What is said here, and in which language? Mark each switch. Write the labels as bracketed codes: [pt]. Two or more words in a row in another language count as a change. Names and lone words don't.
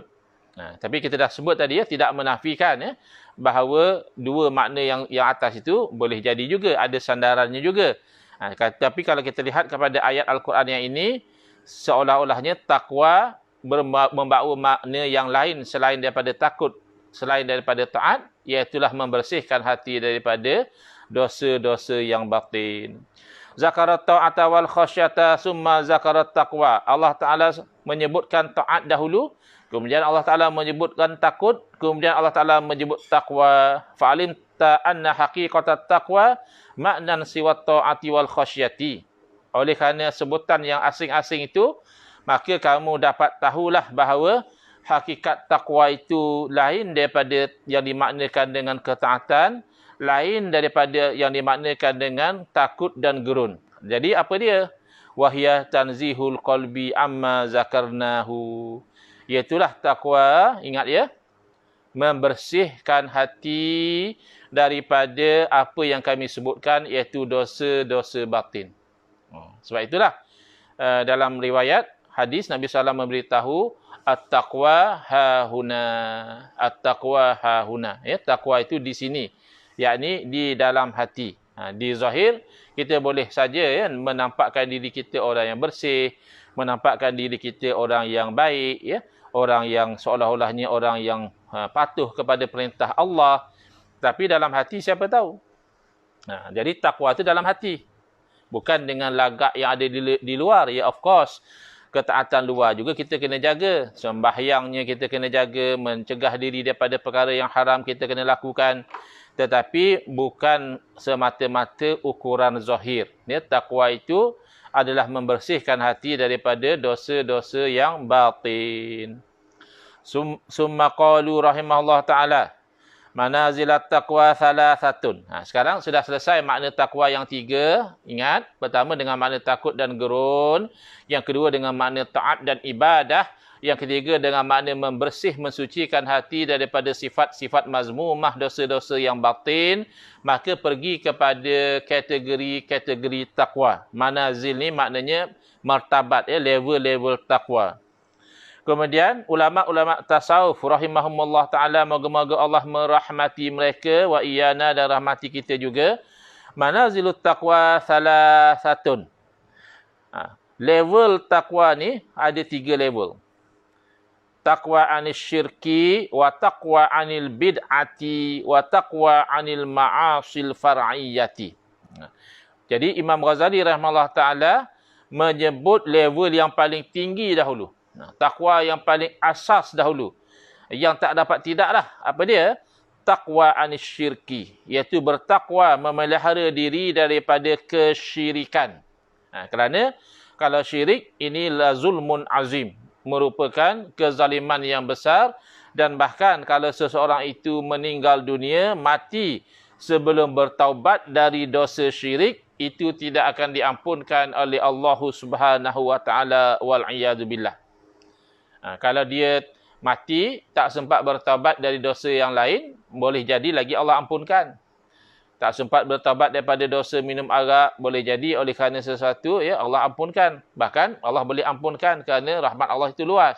[ms] Tapi kita dah sebut tadi, ya, tidak menafikan, ya, bahawa dua makna yang atas itu boleh jadi juga, ada sandarannya juga. Tapi kalau kita lihat kepada ayat Al-Quran yang ini, seolah-olahnya takwa membawa makna yang lain selain daripada takut, selain daripada taat, iaitulah membersihkan hati daripada dosa-dosa yang batin. [ar] ذكرت الطاعة والخشية ثم ذكرت التقوى. [ms] Allah Ta'ala menyebutkan taat dahulu, kemudian Allah Ta'ala menyebutkan takut, kemudian Allah Ta'ala menyebut taqwa. [ar] فعلمت أن حقيقة التقوى معنى سوى الطاعة والخشية. [ms] Oleh kerana sebutan yang asing-asing itu, maka kamu dapat tahulah bahawa hakikat taqwa itu lain daripada yang dimaknakan dengan ketaatan, lain daripada yang dimaknakan dengan takut dan gerun. Jadi apa dia? [ar] وهي تنزيه القلب عما ذكرناه. [ms] Iaitulah takwa, ingat ya, membersihkan hati daripada apa yang kami sebutkan, iaitu dosa-dosa batin. Sebab itulah dalam riwayat hadis Nabi SAW memberitahu [ar] التقوى هاهنا. التقوى هاهنا. [ms] Ya, takwa itu di sini, yakni di dalam hati. Di zahir kita boleh saja, ya, menampakkan diri kita orang yang bersih, menampakkan diri kita orang yang baik, ya, orang yang seolah-olahnya orang yang patuh kepada perintah Allah. Tapi dalam hati siapa tahu? Jadi takwa itu dalam hati. Bukan dengan lagak yang ada di luar. Ya, [en] of course. [ms] Ketaatan luar juga kita kena jaga. Sembahyangnya kita kena jaga. Mencegah diri daripada perkara yang haram kita kena lakukan. Tetapi bukan semata-mata ukuran zahir. Ya, takwa itu adalah membersihkan hati daripada dosa-dosa yang batin. [ar] ثم قالوا رحمه الله تعالى. منازل التقوى ثلاثة. [ms] Sekarang sudah selesai makna takwa yang 3. Ingat, pertama dengan makna takut dan gerun. Yang kedua dengan makna taat dan ibadah. Yang ketiga dengan makna membersih, mensucikan hati daripada sifat-sifat mazmumah, dosa-dosa yang batin. Maka pergi kepada kategori-kategori takwa. Manazil ni maknanya martabat, level-level takwa. Kemudian ulama-ulama tasawuf [ar] رحمهم الله تعالى, [ms] moga-moga Allah merahmati mereka [ar] وإيانا [ms] dan rahmati kita juga. [ar] منازل التقوى ثلاثة. [ms] Level takwa ni ada 3 level. [ar] تقوى عن الشرك وتقوى عن البدعة وتقوى عن المعاصي الفرعية. [ms] Jadi Imam Ghazali [ar] رحمه الله تعالى [ms] menyebut level yang paling tinggi dahulu. Takwa yang paling asas dahulu. Yang tak dapat tidaklah. Apa dia? [ar] تقوى عن الشرك. [ms] Iaitu bertakwa memelihara diri daripada kesyirikan. Kerana kalau syirik, inilah [ar] ظلم عظيم. [ms] Merupakan kezaliman yang besar. Dan bahkan kalau seseorang itu meninggal dunia, mati sebelum bertaubat dari dosa syirik, itu tidak akan diampunkan oleh Allah [ar] سبحانه وتعالى والعياذ بالله. [ms] Kalau dia mati, tak sempat bertaubat dari dosa yang lain, boleh jadi lagi Allah ampunkan. Tak sempat bertaubat daripada dosa minum arak, boleh jadi oleh kerana sesuatu, ya Allah ampunkan. Bahkan Allah boleh ampunkan kerana rahmat Allah itu luas.